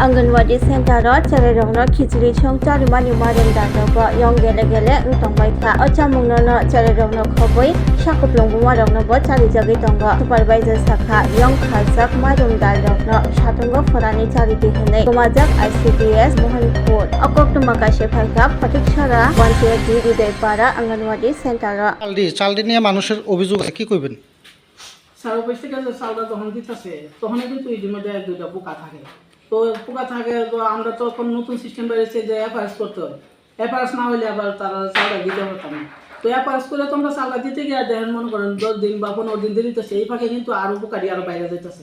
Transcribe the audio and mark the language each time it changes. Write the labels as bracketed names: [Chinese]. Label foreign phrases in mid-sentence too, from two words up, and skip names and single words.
[Kok Borok] Anganwadi Centreo Centreo Khichuri Songchati Mani Mairong Dalo Yong Gele Ntongbaika Ochamungno Centreo Khoboi Shakuplong Mairong Bo Chari Jagi Tongo Supervisor Sakha Yong Khajak Mairong Dalo Shatungo Forani Chari Dihene Wngjak ICDS Mohanpur Okokto Makashe Phaika Patik Shara Wngjak Hridoy Para Anganwadi Centreo [Bangla] চালদি নিয়ে মানুষের অভিযোগ কি কইবেন? সারা বৈশাখ কাছে চাউলটা যখন দিতেছে তখন কিন্তু এর মধ্যে এক দুইটা পোকা থাকে। তো পোকা থাকে তো আমরা তো এখন নতুন সিস্টেম বেরিয়েছে যে এফআরএস করতে হয়। এফআরএস না হলে আবার তারা চাউলটা দিতে পারতাম না। তো এফআরএস করে তোমরা চাউলটা দিতে গিয়ে দেখেন মনে করেন 10 দিন বা 15 দিন দিতেছে, এই ফাঁকে কিন্তু আরো পোকাটি আরো বাইরে যেতেছে।